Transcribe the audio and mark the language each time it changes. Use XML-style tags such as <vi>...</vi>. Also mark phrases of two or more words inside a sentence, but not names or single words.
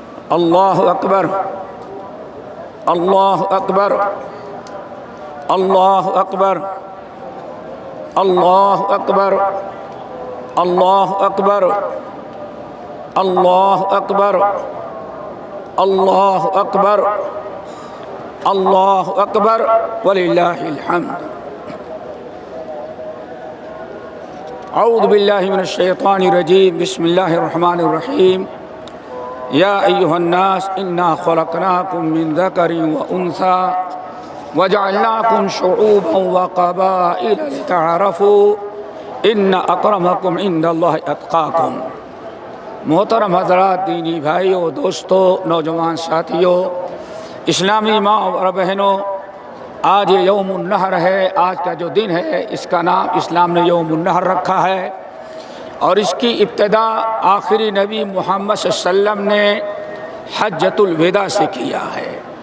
<ar>اللہ اکبر اللہ اکبر اللہ اکبر اللہ اکبر اللہ اکبر اللہ اکبر اللہ اکبر اللہ اکبر وللہ الحمد۔ اعوذ باللہ من الشیطان الرجیم، بسم اللہ الرحمن الرحیم۔ یا ایہا الناس انا خلقناکم من ذکر وانثی وجعلناکم شعوبا وقبائل لتعارفوا ان اکرمکم عند اللہ اتقاکم۔</ar> <ur>محترم حضرات، دینی بھائیوں، دوستوں، نوجوان ساتھیوں، اسلامی ماں اور بہنوں، آج یہ</ur> <ar>یوم النحر</ar> <ur>ہے۔ آج کا جو دن ہے اس کا نام اسلام نے</ur> <ar>یوم النحر</ar> <ur>رکھا ہے، اور اس کی ابتدا آخری نبی محمد</ur> <ar>صلی اللہ علیہ وسلم</ar> <ur>نے</ur> <ar>حجۃ الوداع</ar> <ur>سے کیا ہے۔</ur>